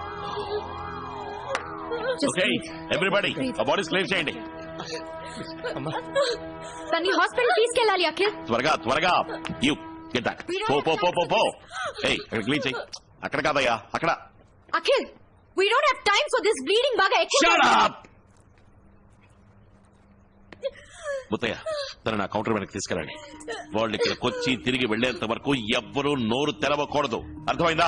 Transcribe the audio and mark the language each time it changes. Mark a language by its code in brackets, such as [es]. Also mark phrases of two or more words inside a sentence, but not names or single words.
[en] Okay, everybody, [te] ఆ [en] bodies clear [te] చేయండి. తన్ని హాస్పిటల్ తీసుకెళ్ళాలి అఖిల్. త్వరగా [en] you get back. [te] పో ఏయ్ క్లీన్ చేయి. అక్కడ కాదయ్యా, అక్కడ. అఖిల్, [en] we don't have time for this bleeding [te] బాగా ఎక్కువ. [en] Shut up. [te] ముత్తయ్య తన నా కౌంటర్ వెనక్కి తీసుకెళ్ళండి. వాళ్ళు ఇక్కడికి వచ్చి తిరిగి వెళ్లేంత వరకు ఎవ్వరూ నోరు తెరవకూడదు. అర్థమైందా?